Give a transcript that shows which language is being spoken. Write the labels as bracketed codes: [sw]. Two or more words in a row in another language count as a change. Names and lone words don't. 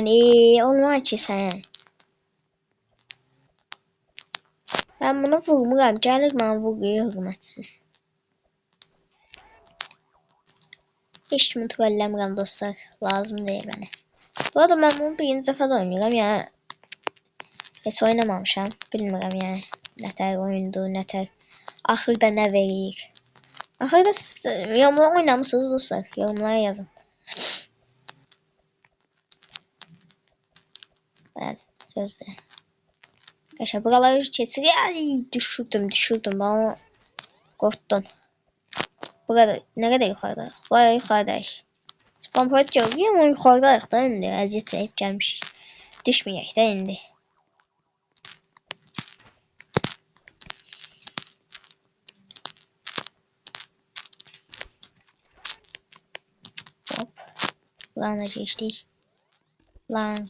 [tr] Olmaz ki sen. Ben bunu vurmuram. Gelir bana vuruyor hürmetsiz. [az] Hiç mi trolləmirəm dostlar. [tr] Lazım değil bana. Bu arada ben bunu birinci defa da oynuyorum. [az] Yani hiç oynamamışam. Bilmirəm yani. Nətər oyundu, nətər. Axırda nə verir. Axırda yorumlar oynamışsınız dostlar. Yorumlara yazın. [tr] Evet. Sözde. Arkadaşlar buraları geçiriyor. Ay düşürdüm. Bana korktum. Burada ne kadar yukarıda? Bayağı yukarıda. Spam point görüyor ama yukarıda da indi. [az] Əziyyət çəkib gəlmiş. Düşməyək də indi. Hop. [tr] Buradan da geçtik. Lang.